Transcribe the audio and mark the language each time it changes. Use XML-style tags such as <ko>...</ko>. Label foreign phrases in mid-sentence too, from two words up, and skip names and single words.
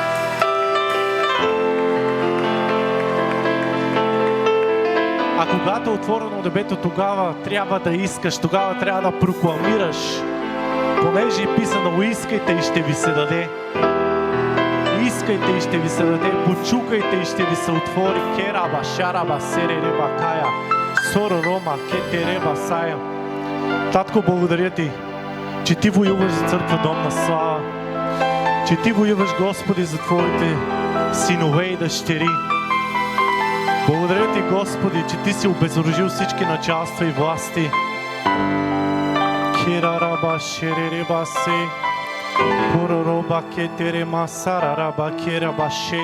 <bg>А когато е отворено небето, тогава трябва да искаш, тогава трябва да прокламираш. Понеже е писано: искайте и ще ви се даде. Искайте и ще ви се даде. Почукайте и ще ви се отвори. Кераба, шараба, серереба, кая. Соро, рома, кетереба, сая. Татко, благодаря Ти, че Ти воюваш за църква Дом на слава, че Ти воюваш, Господи, за Твоите синове и дъщери. Благодаря Ти, Господи, че Ти си обезоръжил всички началства и власти. Кирараба шеререба се, поророба кетерема сарараба кераба шей.</bg>